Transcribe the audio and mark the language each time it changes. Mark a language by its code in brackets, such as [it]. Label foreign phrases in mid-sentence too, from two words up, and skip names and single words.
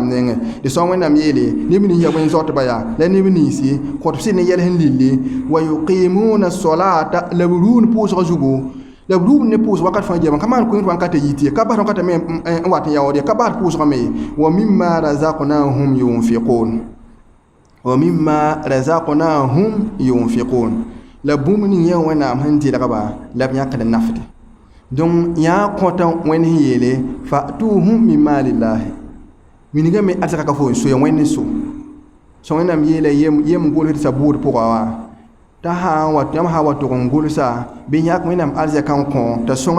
[mos] nengẽ tɩ sõn wẽnnaam yeele neb nins ya bõe zɔtba yaa la neb ninsi kõt sɩd ne yɛl sẽn lille [ar] ويقيمون الصلاة [mos] la b ruun pʋʋsgã zugu la b ruum ne pʋʋs wakat fãa jɛma ka maan kõet wãnkata yit ye ka bas wãnkata me n wat n yaood ye ka bas pʋʋsgã me [ar] ومما رزقناهم ينفقون ومما رزقناهم ينفقون [mos] la bũmb ning yẽ wẽnnaam sẽn dɩlgba la b yãkd n nafde donc yã kõta wẽnd sẽn yeele [ar] فآتوهم من مال الله [mos] winigame arzaka ka fo n soya wẽnd so so wẽnnaam yeela yem gʋlsd buud pʋga wã t'a yãmb sã wa tʋg n gʋlsa bɩ yãk wẽnnaam arzaka n kõ t'a sõng